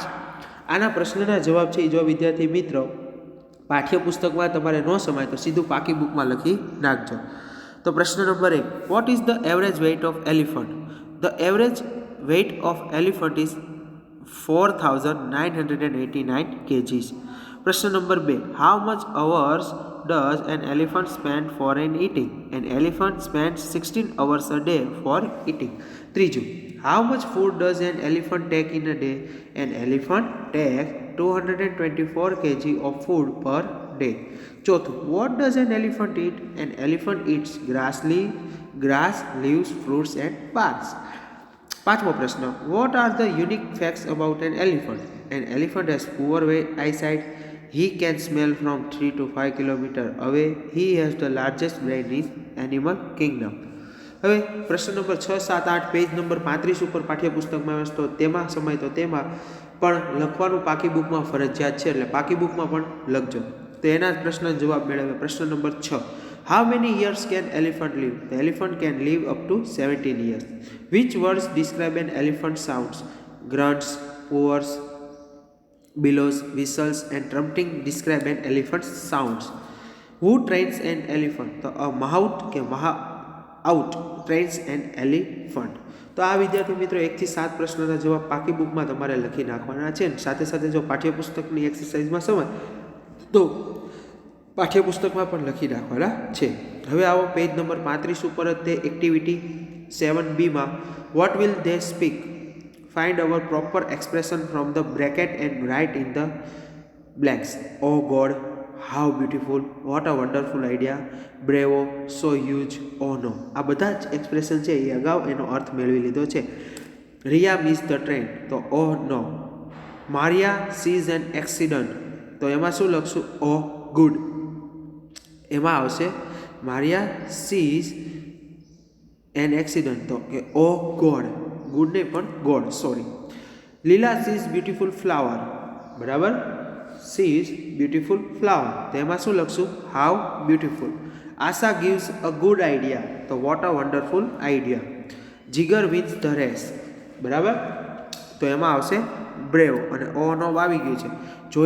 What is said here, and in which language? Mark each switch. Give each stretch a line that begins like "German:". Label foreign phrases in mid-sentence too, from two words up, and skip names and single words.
Gujarati: આના પ્રશ્નના જવાબ છે જો વિદ્યાર્થી મિત્રો પાઠ્યપુસ્તકમાં તમારે ન સમાય તો સીધું પાકી બુકમાં લખી નાખજો. તો પ્રશ્ન નંબર 1,
English: what is the average weight of elephant? the average weight of elephant is 4,989 kgs.
Gujarati: પ્રશ્ન નંબર 2,
English: how much hours does an elephant spend for an eating? An elephant spends 16 hours a day for eating. ત્રીજું, how much food does an elephant take in a day? An elephant takes 224 kg of food per day. ચોથું, what does an elephant eat? An elephant eats grass, leaves, fruits and barks.
Gujarati: પાંચમો પ્રશ્ન,
English: what are the unique facts about an elephant? An elephant has poor eyesight. He can smell from 3 to 5 kilometers away. He has the largest brain in animal kingdom.
Gujarati: હવે પ્રશ્ન નંબર 6, 7, 8
English: page number
Gujarati: 35 ઉપર પાઠ્યપુસ્તકમાં તો તેમાં સમય તો તેમાં પણ લખવાનું પાકી બુકમાં ફરજિયાત છે, એટલે પાકી બુકમાં પણ લખજો. તો એના પ્રશ્નનો જવાબ મેળવે. પ્રશ્ન નંબર 6,
English: how many years can elephant live? The elephant can live up to 17 years. Which words describe an elephant sounds? Grunts, purrs, bellows, whistles and trumpeting describe an elephant's sounds. Who trains an elephant? તો માહુટ કે માહઆઉટ trains an elephant.
Gujarati: તો આ વિદ્યાર્થી મિત્રો 1 થી 7 પ્રશ્નોના જવાબ પાકી બુકમાં તમારે લખી નાખવાના છે. સાથે સાથે જો પાઠ્યપુસ્તકની એક્સરસાઇઝમાં સમય તો પાઠ્યપુસ્તકમાં પણ લખી નાખવાના છે. હવે આવો
English: page number
Gujarati: 35 ઉપર તે એક્ટિવિટી 7B માં
English: what will they speak? Find our proper expression from the bracket and write in the blanks. Oh God, how beautiful, what a wonderful idea, bravo, so huge, oh no.
Gujarati: આ બધા જ એક્સપ્રેશન છે એ અગાઉ એનો અર્થ મેળવી લીધો છે.
English: રિયા miss the train, તો oh no. મારિયા sees an accident,
Gujarati: તો એમાં શું લખશું?
English: oh good. એમાં આવશે મારિયા sees an accident,
Gujarati: તો કે
English: oh God.
Gujarati: ગુડ ને પણ ગોડ, સોરી.
English: લીલા sees beautiful flower, બરાબર, sees beautiful flower,
Gujarati: તેમાં શું લખશું?
English: how beautiful. આશા gives a good idea, તો what a wonderful idea.
Gujarati: જીગર
English: wins the race,
Gujarati: બરાબર, તો એમાં આવશે બ્રેવ અને
English: oh no
Gujarati: આવી ગયું છે.